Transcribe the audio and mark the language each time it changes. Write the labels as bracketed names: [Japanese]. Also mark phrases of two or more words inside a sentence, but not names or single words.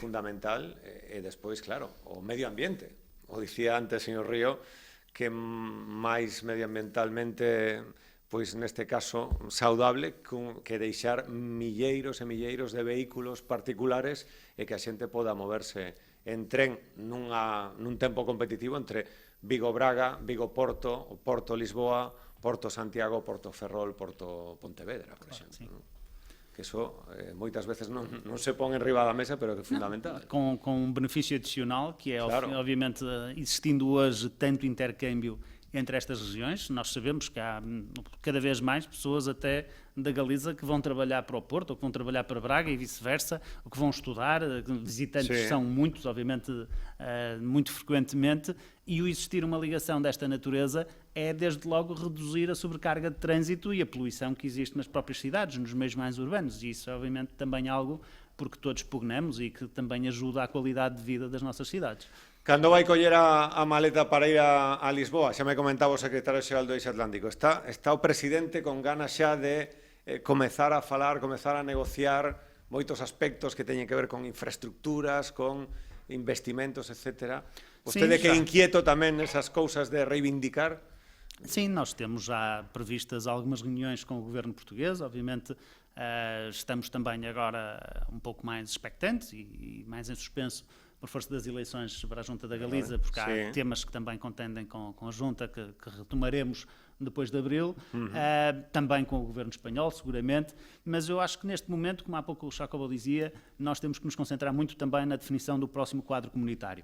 [Galician] fundamental, e despois, claro, o medio ambiente. O dicía antes, señor Río, que máis medioambientalmente, pois neste caso, saudable que deixar milleiros e milleiros de vehículos particulares e que a xente poda moverse en tren nun tempo competitivo entre Vigo-Braga, Vigo-Porto, Porto-Lisboa, Porto-Santiago, Porto-Ferrol, Porto-Pontevedra, por exemplo. Sí. Que iso moitas veces non se pon en riba da mesa, pero que é fundamental. [Portuguese] Com um benefício adicional, que é, claro, obviamente, existindo hoje tanto intercâmbio entre estas regiões, nós sabemos que há cada vez mais pessoas até da Galiza que vão trabalhar para o Porto, ou que vão trabalhar para Braga e vice-versa, ou que vão estudar, visitantes são muitos, obviamente, muito frequentemente, e o existir uma ligação desta natureza é, desde logo, reduzir a sobrecarga de trânsito e a poluição que existe nas próprias cidades, nos meios mais urbanos, e isso é, obviamente, também algo porque todos pugnamos e que também ajuda à qualidade de vida das nossas cidades. [Galician] Cando vai coller a maleta para ir a Lisboa? Xa me comentaba o secretario xeral do Eixo Atlántico. Está o presidente con ganas xa de comezar a falar, comezar a negociar moitos aspectos que teñen que ver con infraestructuras, con investimentos, etc. Vostede que é inquieto tamén nesas cousas de reivindicar? [Portuguese] Sim, nós temos já previstas algumas reuniões com o governo português, obviamente estamos também agora um pouco mais expectantes e mais em suspenso por força das eleições para a Junta da Galiza, porque há temas que também contendem com a Junta, que retomaremos depois de abril, também com o governo espanhol, seguramente, mas eu acho que neste momento, como há pouco o Jacobo dizia, nós temos que nos concentrar muito também na definição do próximo quadro comunitário.